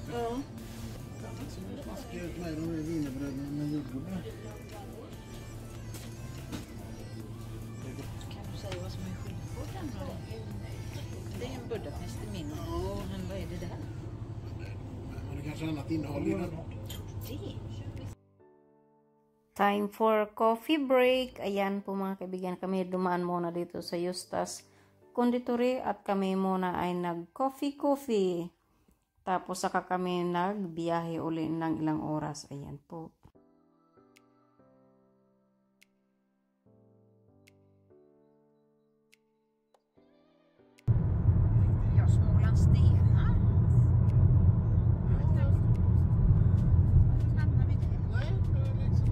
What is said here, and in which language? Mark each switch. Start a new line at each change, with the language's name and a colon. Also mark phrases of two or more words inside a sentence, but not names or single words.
Swedish: Smaskigt med de här wienerbröden med jordgubbar. kan du säga vad som är skillnad på den då? Det är en Budapest i min. Men vad är det där? Men det kanske är annat innehåll i den.
English: Time for coffee break.
Filipino: Ayan po mga kaibigan, kami dumaan muna dito sa Eustace Conditori at kami muna ay nag-coffee. Tapos saka kami nagbiyahe uli ng ilang oras. Ayan po.
Swedish: Ja, Småland stenar. Hamnar vi där? Nej, det är liksom...